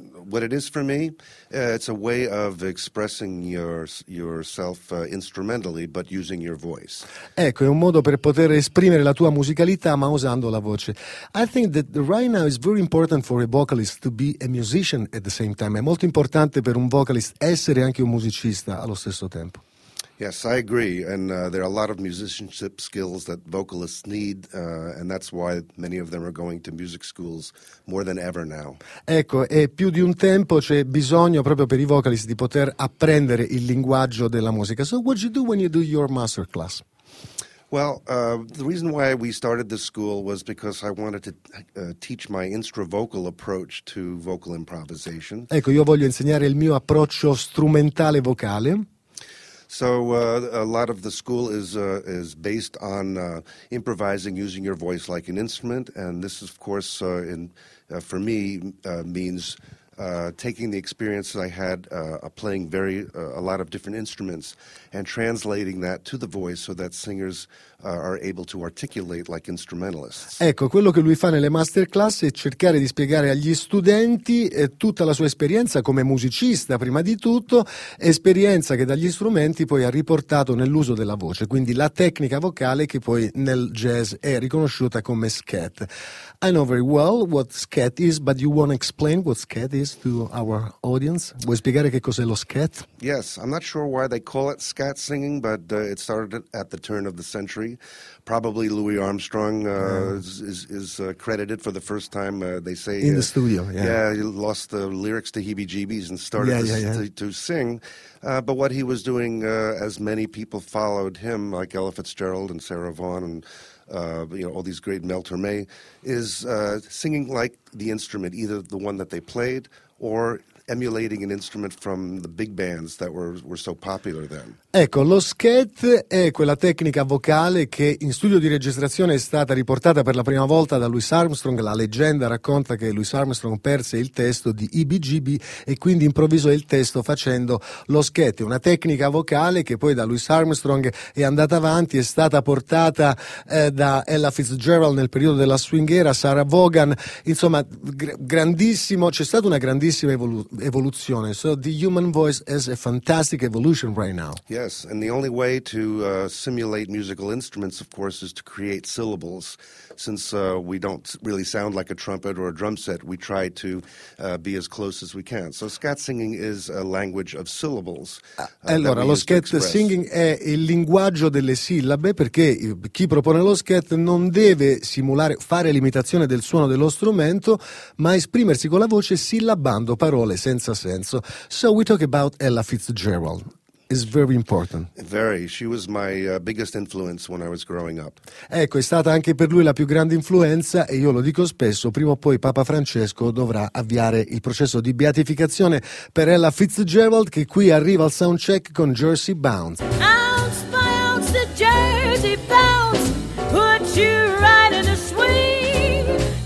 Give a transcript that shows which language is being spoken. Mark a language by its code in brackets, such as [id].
[en] What it is for me, it's a way of expressing yourself instrumentally, but using your voice. [it] Ecco, è un modo per poter esprimere la tua musicalità, ma usando la voce. [en] I think that right now it's very important for a vocalist to be a musician at the same time. [it] È molto importante per un vocalist essere anche un musicista allo stesso tempo. [en] Yes, I agree. And there are a lot of musicianship skills that vocalists need, and that's why many of them are going to music schools more than ever now. [it] Ecco, e più di un tempo c'è bisogno proprio per i vocalists di poter apprendere il linguaggio della musica. [en] So what do you do when you do your master class? Well, the reason why we started the school was because I wanted to teach my instravocal approach to vocal improvisation. [it] Ecco, io voglio insegnare il mio approccio strumentale vocale. [en] So a lot of the school is based on improvising, using your voice like an instrument, and this is, of course, means taking the experience that I had playing a lot of different instruments and translating that to the voice so that singers are able to articulate like instrumentalists. [it] Ecco, quello che lui fa nelle masterclass è cercare di spiegare agli studenti tutta la sua esperienza come musicista, prima di tutto, esperienza che dagli strumenti poi ha riportato nell'uso della voce, quindi la tecnica vocale che poi nel jazz è riconosciuta come scat. [en] I know very well what scat is, but you want to explain what scat is to our audience? [it] Vuoi spiegare che cos'è lo scat? [en] Yes, I'm not sure why they call it scat singing, but it started at the turn of the century. Probably Louis Armstrong is credited for the first time, they say. In the studio, yeah. Yeah, he lost the lyrics to heebie-jeebies and started to sing. But what he was doing, as many people followed him, like Ella Fitzgerald and Sarah Vaughan and all these great Mel Torme, is singing like the instrument, either the one that they played or emulating an instrument from the big bands that were so popular then. [it] Ecco, lo scat è quella tecnica vocale che in studio di registrazione è stata riportata per la prima volta da Louis Armstrong. La leggenda racconta che Louis Armstrong perse il testo di EBGB e quindi improvvisò il testo facendo lo scat. Una tecnica vocale che poi da Louis Armstrong è andata avanti, è stata portata da Ella Fitzgerald nel periodo della swing era, Sarah Vaughan, insomma, grandissimo, c'è stata una grandissima evoluzione. [en] So the human voice has a fantastic evolution right now. Yes, and the only way to simulate musical instruments, of course, is to create syllables. Since we don't really sound like a trumpet or a drum set, we try to be as close as we can. So scat singing is a language of syllables. [it] Allora, lo scat singing è il linguaggio delle sillabe, perché chi propone lo scat non deve simulare, fare l'imitazione del suono dello strumento, ma esprimersi con la voce sillabando parole senza senso. [en] So we talk about Ella Fitzgerald. Is very important. Very. She was my biggest influence when I was growing up. [it] Ecco, è stata anche per lui la più grande influenza, e io lo dico spesso, prima o poi Papa Francesco dovrà avviare il processo di beatificazione per Ella Fitzgerald, che qui arriva al soundcheck con Jersey Bounce. [en] Ounce by ounce the Jersey Bounce put you right in the swing.